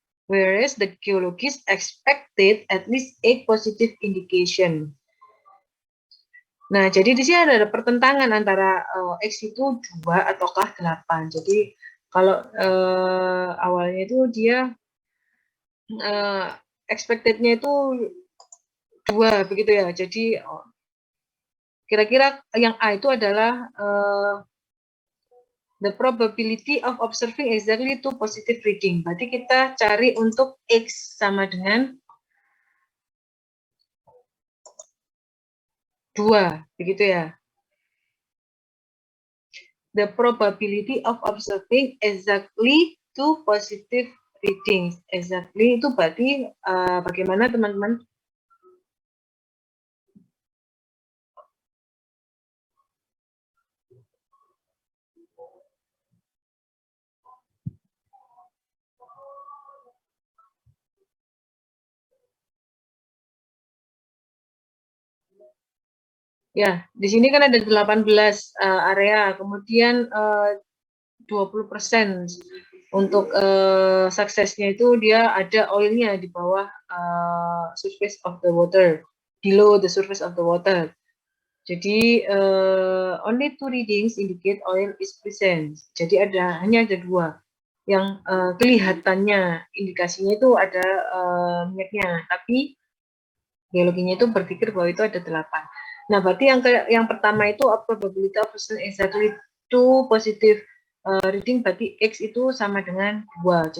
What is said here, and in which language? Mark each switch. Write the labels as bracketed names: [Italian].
[English] Whereas the geologist expected at least 8 positive indication. [Indonesian] Nah, jadi di sini ada pertentangan antara X itu 2 ataukah 8. Jadi kalau awalnya itu dia expected-nya itu 2 begitu ya. Jadi kira-kira yang A itu adalah [English] the probability of observing exactly 2 positive reading. [Indonesian] Berarti kita cari untuk X sama dengan 2, begitu ya. [English] The probability of observing exactly 2 positive readings. [Indonesian] Exactly itu berarti bagaimana teman-teman? Ya, di sini kan ada 18 area, kemudian 20% untuk suksesnya itu dia ada oilnya di bawah surface of the water, [English] below the surface of the water. [Indonesian] Jadi [English] only 2 readings indicate oil is present. [Indonesian] Jadi hanya ada 2 yang kelihatannya indikasinya itu ada minyaknya, tapi geologinya itu berpikir bahwa itu ada 8. Nah, berarti yang pertama itu [English] probability of exactly 2 positive reading, [Indonesian] berarti X itu sama dengan 2.